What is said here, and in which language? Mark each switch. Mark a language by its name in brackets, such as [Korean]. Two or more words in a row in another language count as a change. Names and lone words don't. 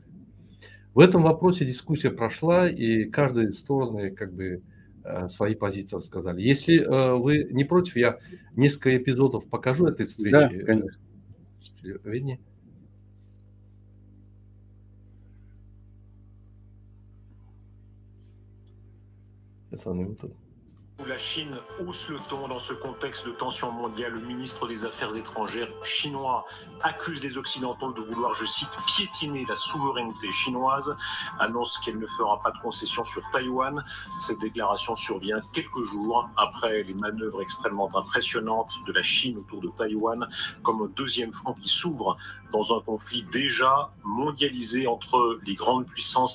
[Russian] В этом вопросе дискуссия прошла, и каждая из сторон как бы свои позиции рассказали. Если вы не против, я несколько эпизодов покажу этой встречи. Да, конечно. Сейчас, одну минуту. [French] La Chine hausse le ton dans ce contexte de tension mondiale. Le ministre des Affaires étrangères chinois accuse les Occidentaux de vouloir, je cite, piétiner la souveraineté chinoise, annonce qu'elle ne fera pas de concessions sur Taïwan. Cette déclaration survient quelques jours après les manœuvres extrêmement impressionnantes de la Chine autour de Taïwan, comme un deuxième front qui s'ouvre dans un conflit déjà mondialisé entre les grandes puissances.